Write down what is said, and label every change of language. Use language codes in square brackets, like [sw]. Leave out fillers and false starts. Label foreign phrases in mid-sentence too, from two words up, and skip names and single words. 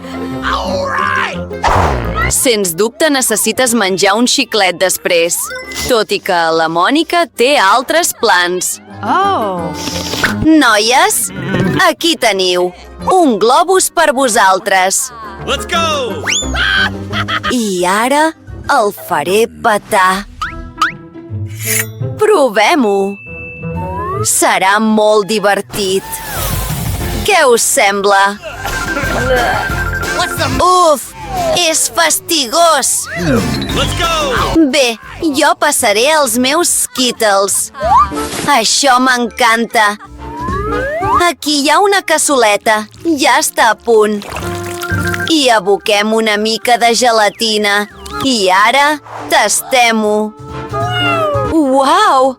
[ca] Sens dubte necessites menjar un xiclet després, tot i que la Mònica té altres plans. Noies, aquí teniu, un globus per vosaltres. [en] Let's go! [ca] I ara el faré petar. Provem-ho. Serà molt divertit. Què us sembla? Uf! És fastigós! [en] Let's go! [ca] Bé, jo passaré els meus Skittles. Això m'encanta. Aquí hi ha una cassoleta. Ja està a punt. I aboquem una mica de gelatina. I ara tastem-ho. Uau!